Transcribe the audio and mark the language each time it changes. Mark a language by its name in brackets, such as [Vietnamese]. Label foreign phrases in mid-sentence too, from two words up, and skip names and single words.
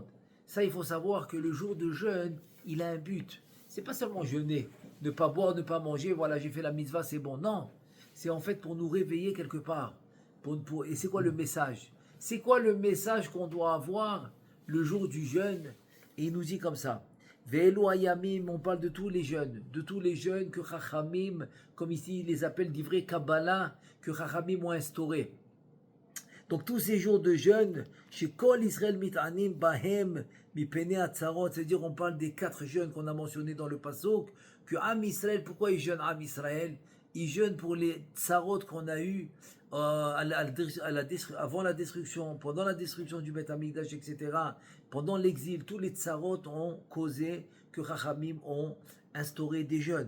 [French] Ça, il faut savoir que le jour de jeûne, il a un but. C'est pas seulement jeûner, ne pas boire, ne pas manger, voilà, j'ai fait la mitzvah, c'est bon. Non, c'est en fait pour nous réveiller quelque part. Et c'est quoi le message? C'est quoi le message qu'on doit avoir le jour du jeûne? Et il nous dit comme ça. [Hebrew] ואלו הימים, [French] on parle de tous les jeunes que Chachamim, comme ici ils les appellent [Hebrew] דברי קבלה, [French] que Chachamim ont instauré. Donc tous ces jours de jeûne, chez [Hebrew] כל ישראל מתענים בהם מפני הצרות, [French] c'est-à-dire on parle des 4 jeûnes qu'on a mentionnés dans le pasuk, que [Hebrew] עם ישראל, [French] pourquoi ils jeûnent [Hebrew] עם ישראל? [French] Ils jeûnent pour les tsarot qu'on a eu avant la destruction, pendant la destruction du [Hebrew] בית המקדש, [French] etc. Pendant l'exil, tous les tsarot ont causé que Chachamim ont instauré des jeûnes.